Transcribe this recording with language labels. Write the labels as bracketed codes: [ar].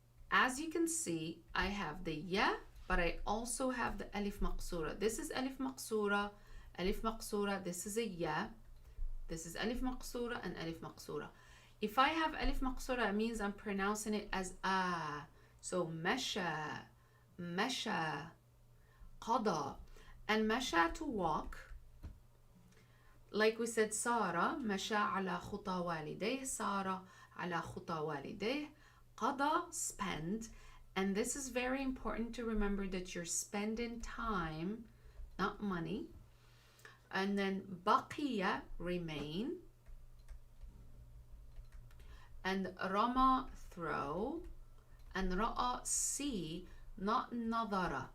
[en] As you can see, I have the ya, but I also have the alif maqsura. This is alif maqsura, alif maqsura. This is a ya. This is alif maqsura and alif maqsura. If I have alif maqsura, it means I'm pronouncing it as a. [ar] So مشى, مشى, قضى. [en] And مشى, to walk. Like we said, [ar] سار مشى على خطى والديه. سار على خطى والديه. قضى, spend. [en] And this is very important to remember, that you're spending time, not money. And then بقي, remain. And رمى, throw. And رأى, see, not نظر.